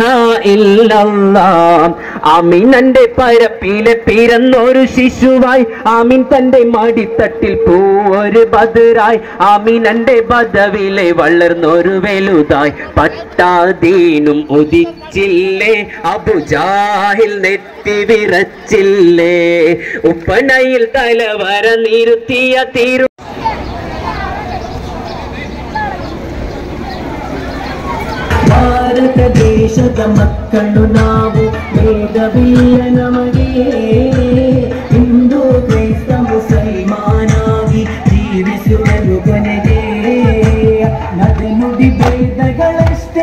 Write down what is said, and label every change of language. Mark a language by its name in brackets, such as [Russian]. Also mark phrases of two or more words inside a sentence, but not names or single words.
[Malayalam] ഇല്ലല്ലാ ആമീനന്റെ പരപ്പിലെ പിറന്നൊരു ശിശുവായി ആമീൻ തന്റെ മടിത്തട്ടിൽ പൂവൊരു ബദറായി ആമീനന്റെ ബദവിലെ വളർന്നൊരു വലുതായി പട്ടാദീനും ഉദിച്ചില്ലേ അബുജാഹിൽ നെറ്റി വിറച്ചില്ലേ ഉപ്പണയിൽ തലവര നിരുത്തിയ തിരു [Kannada] ಭಾರತ ದೇಶದ ಮಕ್ಕಳು ನಾವು ಭೇದವಿಲ್ಲ ನಮಗೆ ಹಿಂದೂ ಕ್ರೈಸ್ತ ಮುಸಲ್ಮಾನಾಗಿ ಜೀವಿಸುವರು ಕೊನೆಗೆ ನದಿ ನುಡಿ ಭೇದಗಳಷ್ಟೇ